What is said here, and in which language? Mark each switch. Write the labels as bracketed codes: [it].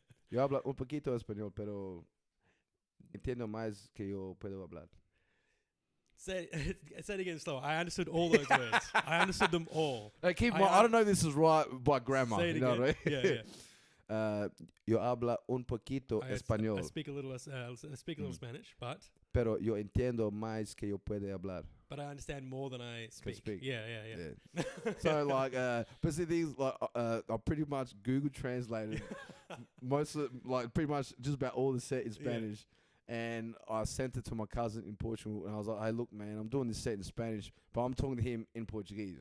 [es] Yo hablo un poquito español, pero entiendo más que yo puedo hablar. [en] Say it again slow. I understood all those words. I understood them all. Hey, I don't know if this is right by grammar. Say it you know again. what I mean? Yeah. [es] Yo hablo un poquito español. [en] I speak a little Spanish, but [es] yo entiendo más que yo puedo hablar. [en] But I understand more than I speak. Yeah. So like, but see these like I pretty much Google translated most of like pretty much just about all the set in Spanish. And I sent it to my cousin in Portugal, and I was like, "Hey, look, man, I'm doing this set in Spanish, but I'm talking to him in Portuguese."